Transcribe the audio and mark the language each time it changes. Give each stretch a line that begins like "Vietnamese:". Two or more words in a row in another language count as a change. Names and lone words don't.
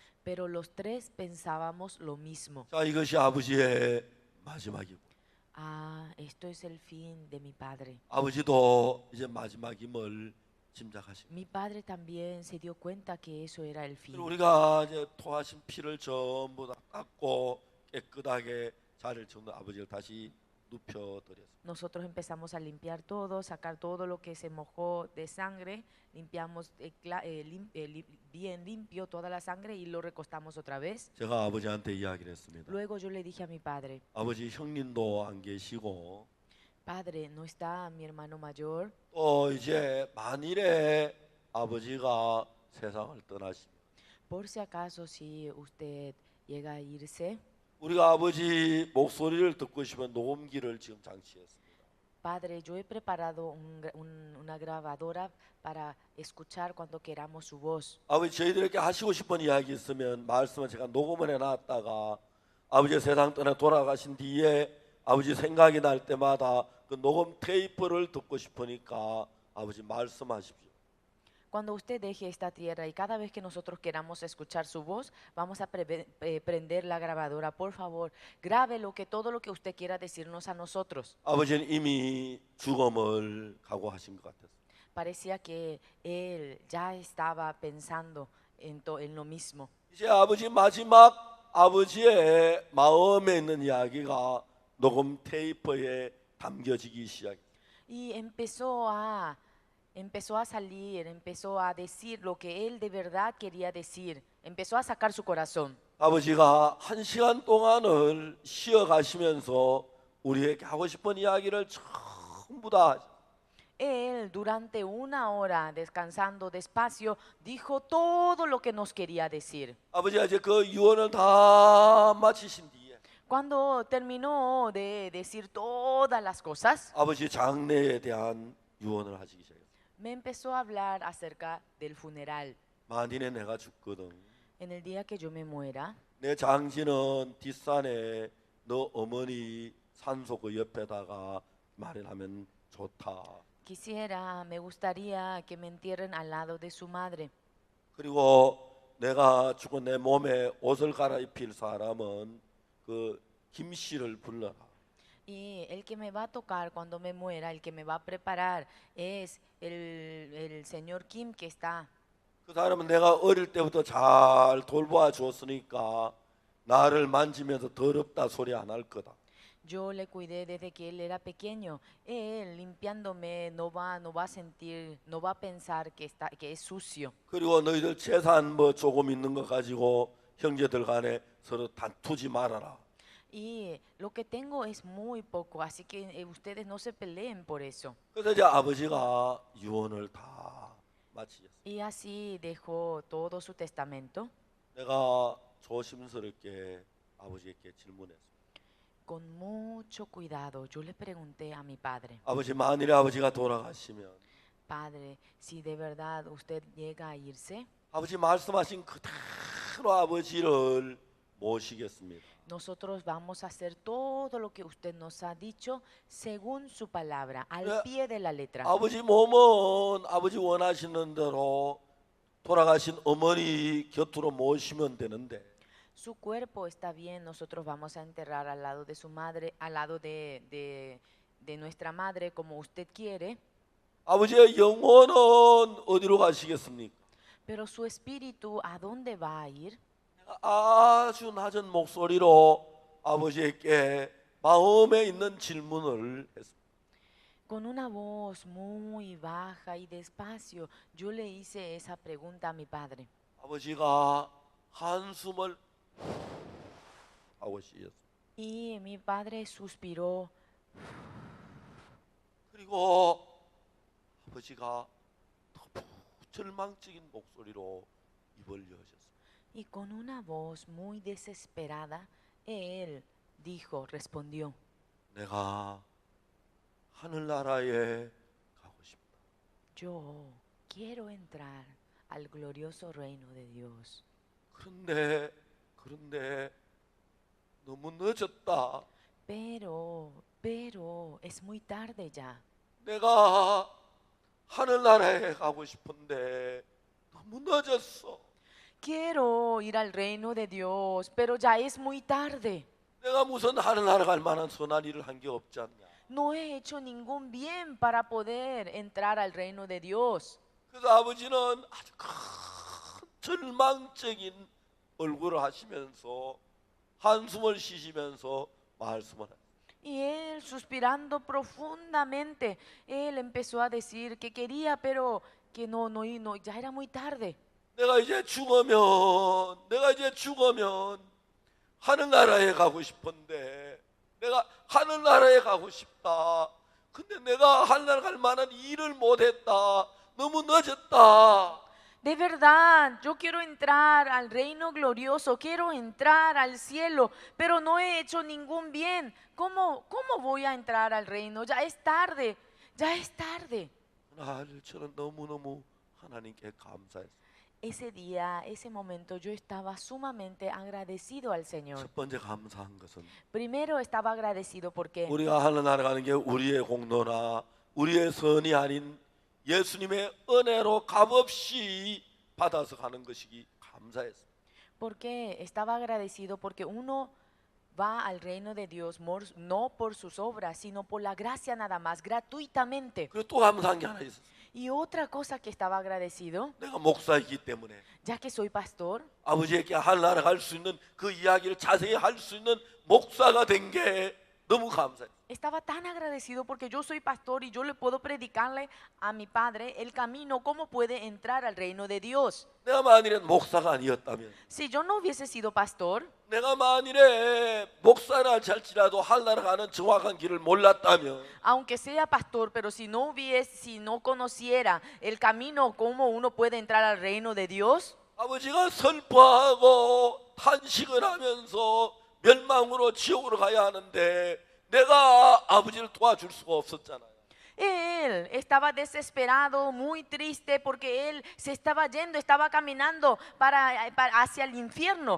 Spanish: Pero los tres pensábamos lo mismo.
Korean: 자, 이것이 아버지의 마지막이고
Spanish: Ah, esto es el fin de mi padre.
Korean: 아버지도 이제 마지막임을 짐작하십니다.
Spanish: Mi padre también se dio cuenta que eso era el fin.
Korean: 그리고 우리가 이제 토하신 피를 전부 다 닦고 깨끗하게 자리를 채우는 아버지를 다시 눕혀드렸습니다.
Spanish: Nosotros empezamos a limpiar todo, sacar todo lo que se mojó de sangre, limpiamos bien limpio toda la sangre y lo recostamos otra vez.
Korean: 제가 아버지한테 이야기를 했습니다.
Spanish: Luego yo le dije a mi padre,
Korean: 아버지 형님도 안 계시고
Spanish: Padre, ¿no está mi hermano mayor?
Korean: 또 이제 만일에 아버지가 세상을 떠나시면
Spanish: Por si acaso, si usted llega a irse,
Korean: 우리가 아버지 목소리를 듣고 싶은 녹음기를 지금 장치했습니다.
Spanish: Padre, yo he preparado una grabadora para escuchar cuando queramos su voz.
Korean: 아버지 저희들에게 하시고 싶은 이야기 있으면 말씀을 제가 녹음을 해놨다가 아버지 세상 떠나 돌아가신 뒤에 아버지 생각이 날 때마다 그 녹음 테이프를 듣고 싶으니까 아버지 말씀하십시오.
Spanish: Cuando usted deje esta tierra y cada vez que nosotros queramos escuchar su voz, vamos a prender la grabadora. Por favor, grabe todo lo que usted quiera decirnos a nosotros.
Korean: 아버지는 이미 죽음을 각오하신 것 같아서
Spanish: Parecía que él ya estaba pensando en lo mismo.
Korean: 이제 아버지 마지막 아버지의 마음에 있는 이야기가 녹음 테이프에 담겨지기 시작했어요.
Spanish: Y empezó a salir, empezó a decir lo que él de verdad quería decir. Empezó a sacar su corazón.
Korean: 아버지가 1시간 동안을 쉬어가시면서 우리에게 하고 싶은 이야기를 전부 다
Spanish: Él, durante 1 hora, descansando despacio, dijo todo lo que nos quería decir.
Korean: 아버지가 이제 그 유언을 다 마치신 뒤에
Spanish: Cuando terminó de decir todas las cosas,
Korean: 아버지 장례에 대한 유언을 하시기 시작했어요.
Spanish: me empezó a hablar acerca del funeral.
Korean: 만일에 내가 죽거든
Spanish: En el día que yo me muera,
Korean: 내 장지는 뒷산에 너 어머니 산소 그 옆에다가 마련하면 좋다.
Spanish: me gustaría que me entierren al lado de su madre.
Korean: 그리고 내가 죽은 내 몸에 옷을 갈아입힐 사람은 그 김씨를 불러라.
Spanish: Y el que me va a tocar cuando me muera, el que me va a preparar, es el señor Kim que está.
Korean: 그 사람은 내가 어릴 때부터 잘 돌보아 주었으니까 나를 만지면서 더럽다 소리 안 할 거다.
Spanish: Yo le cuidé desde que él era pequeño. Él limpiándome no va a sentir, no va a pensar que es sucio.
Korean: 그리고 너희들 재산 뭐 조금 있는 거 가지고 형제들 간에 서로 다투지 말아라.
Spanish: Y lo que tengo es muy poco, así que ustedes no se peleen por eso.
Korean: 그래서 이제 아버지가 유언을 다 마치셨어요.
Spanish: Y así dejó todo su testamento.
Korean: 내가 조심스럽게 아버지께 질문했습니다.
Spanish: Con mucho cuidado, yo le pregunté a mi padre,
Korean: 아버지 만일에 아버지가 돌아가시면
Spanish: Padre, si de verdad usted llega a irse,
Korean: 아버지 말씀하신 그대로 아버지를 모시겠습니다.
Spanish: nosotros vamos a hacer todo lo que usted nos ha dicho según su palabra, al pie de la letra.
Korean: 아버지 몸은 아버지 원하시는 대로 돌아가신 어머니 곁으로 모시면 되는데
Spanish: Su cuerpo está bien, nosotros vamos a enterrar al lado de su madre, al lado de nuestra madre, como usted quiere,
Korean: 아버지의 영혼은 어디로 가시겠습니까?
Spanish: pero su espíritu, ¿a dónde va a ir?
Korean: 아주 낮은 목소리로 아버지에게 마음에 있는 질문을 했습니다.
Spanish: Con una voz muy baja y despacio, yo le hice esa pregunta a mi padre.
Korean: 아버지가 한숨을 하고 쉬었습니다.
Spanish: Y mi padre suspiró
Korean: 그리고 아버지가 너무 절망적인 목소리로 입을 여셨습니다.
Spanish: y con una voz muy desesperada, él respondió,
Korean: 내가 하늘나라에 가고 싶다.
Spanish: yo quiero entrar al glorioso reino de Dios.
Korean: 그런데 너무 늦었다.
Spanish: Pero es muy tarde ya.
Korean: 내가 하늘나라에 가고 싶은데 너무 늦었어.
Spanish: Quiero ir al reino de Dios, pero ya es muy tarde.
Korean: 내가 무슨 하늘나라 갈 만한 선한 일을 한 게 없지 않냐.
Spanish: No he hecho ningún bien para poder entrar al reino de Dios.
Korean: 그래서 아버지는 아주 큰 절망적인 얼굴을 하시면서 한숨을 쉬시면서 말씀을 해요.
Spanish: Y él, suspirando profundamente, él empezó a decir que quería, pero que no, ya era muy tarde.
Korean: 내가 이제 죽으면 하늘나라에 가고 싶은데 내가 하늘나라에 가고 싶다. 근데 내가 하늘나라 갈 만한 일을 못했다. 너무 늦었다.
Spanish: De verdad, yo quiero entrar al reino glorioso, quiero entrar al cielo, pero no he hecho ningún bien. ¿Cómo voy a entrar al reino? Ya es tarde, ya es tarde.
Korean: 그날 저는 너무너무 하나님께 감사했어요.
Spanish: Ese día, ese momento, yo estaba sumamente agradecido al Señor.
Korean: 첫 번째 감사한 것은
Spanish: Primero estaba agradecido porque
Korean: 우리가 하늘나라 가는 게 우리의 공로나 우리의 선이 아닌 예수님의 은혜로 값없이 받아서 가는 것이기 감사했어요.
Spanish: porque estaba agradecido porque uno va al reino de Dios no por sus obras, sino por la gracia nada más, gratuitamente.
Korean: 그리고 또 감사한 게 하나 있었어요.
Spanish: Y otra cosa que estaba agradecido,
Korean: 내가 목사이기 때문에
Spanish: ya que soy pastor,
Korean: 아버지에게 하늘나라 갈 수 있는 그 이야기를 자세히 할 수 있는 목사가 된 게 너무 감사해요.
Spanish: estaba tan agradecido porque yo soy pastor y yo le puedo predicarle a mi padre el camino, cómo puede entrar al reino de Dios.
Korean: 내가 만일에 목사가 아니었다면,
Spanish: Si yo no hubiese sido pastor,
Korean: 내가 만일에 목사라 할지라도 하늘나라 가는 정확한 길을 몰랐다면,
Spanish: aunque sea pastor, pero si no conociera el camino, cómo uno puede entrar al reino de Dios,
Korean: 아버지가 슬퍼하고 탄식을 하면서 멸망으로 지옥으로 가야 하는데 내가 아버지를 도와줄 수가 없었잖아요.
Spanish: él estaba desesperado, muy triste, porque él se estaba yendo, estaba caminando hacia el infierno.